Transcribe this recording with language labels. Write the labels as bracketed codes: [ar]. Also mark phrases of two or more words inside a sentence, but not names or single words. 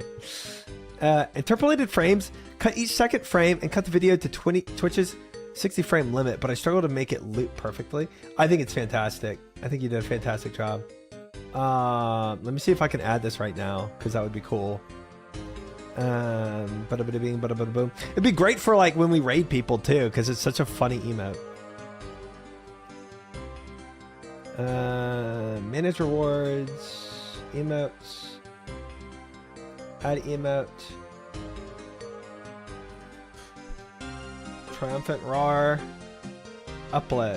[en] Interpolated frames, cut each second frame and cut the video to Twitch's 60 frame limit, but I struggle to make it loop perfectly. I think it's fantastic. I think you did a fantastic job. Let me see if I can add this right now, because that would be cool. Bada bada bing, bada bada boom. It'd be great for like when we raid people too, because it's such a funny emote. Manage rewards, emotes, add emote, triumphant roar, upload.